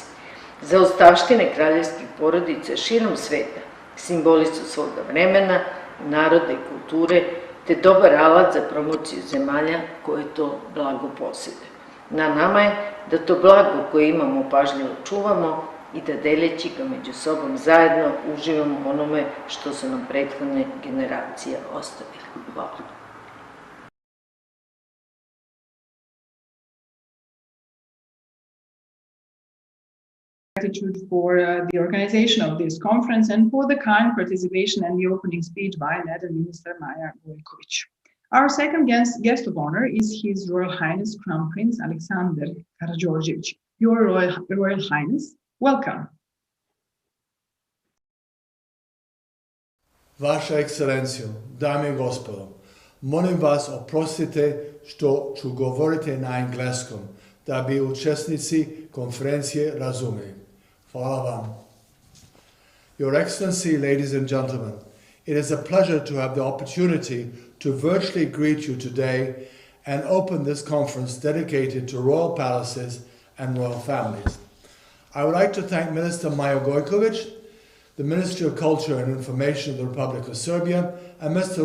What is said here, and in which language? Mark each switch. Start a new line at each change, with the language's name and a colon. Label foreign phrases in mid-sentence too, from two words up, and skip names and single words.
Serbian: Zaostavštine kraljevskih porodica širom sveta simboli su svoga vremena, naroda i kulture, te dobar alat za promociju zemalja koje to blago posede. Na nama je da to blago koje imamo pažljivo čuvamo i da deljeći ga među sobom zajedno uživamo onome što su nam prethodne generacije ostavili. Hvala.
English: Gratitude for the organization of this conference and for the kind participation and the opening speech by Madam Minister Maja Gojković. Our second guest of honor is His Royal Highness Crown Prince Aleksandar Karađorđević, Your Royal Highness, welcome.
Serbian: Vaša ekscelencijo, dame i gospodo, molim vas oprostite što ću govoriti na engleskom, da bi učesnici konferencije razumeli. Hvala vam.
English: Your Excellency, ladies and gentlemen, it is a pleasure to have the opportunity to virtually greet you today and open this conference dedicated to royal palaces and royal families. I would like to thank Minister Maja Gojković, the Ministry of Culture and Information of the Republic of Serbia, and Mr.